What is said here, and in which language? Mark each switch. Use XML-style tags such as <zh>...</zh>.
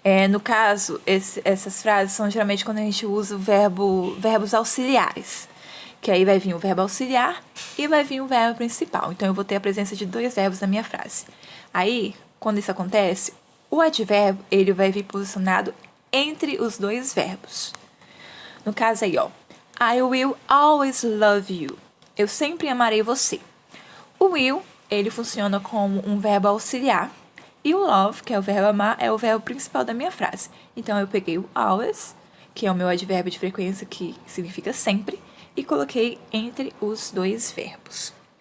<pt>No caso, essas frases são geralmente quando a gente usa verbos auxiliares. Que aí vai vir o verbo auxiliar e vai vir o verbo principal. Então, eu vou ter a presença de 2 verbos na minha frase. Aí, quando isso acontece, o advérbio ele vai vir posicionado entre os 2 verbos.</pt> <en>No caso aí, I will always love you.</en> <pt>Eu sempre amarei você. O will, ele funciona como um verbo auxiliar. E o love, que é o verbo amar, é o verbo principal da minha frase. Então, eu peguei o always, que é o meu advérbio de frequência, que significa sempre, e coloquei entre os 2 verbos.</pt>